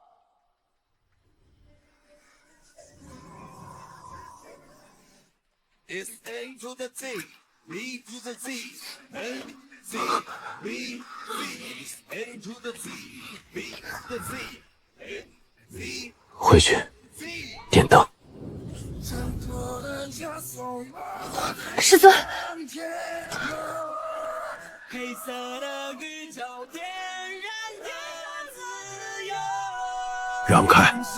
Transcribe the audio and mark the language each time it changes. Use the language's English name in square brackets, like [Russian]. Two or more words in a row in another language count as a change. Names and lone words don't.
[English] It's A to the Z, B to the Z, A Z B Z. A to the Z, B to the Z, A Z. [Chinese] 回去，点灯。师尊，黑色的宇宙点燃的自由。让开！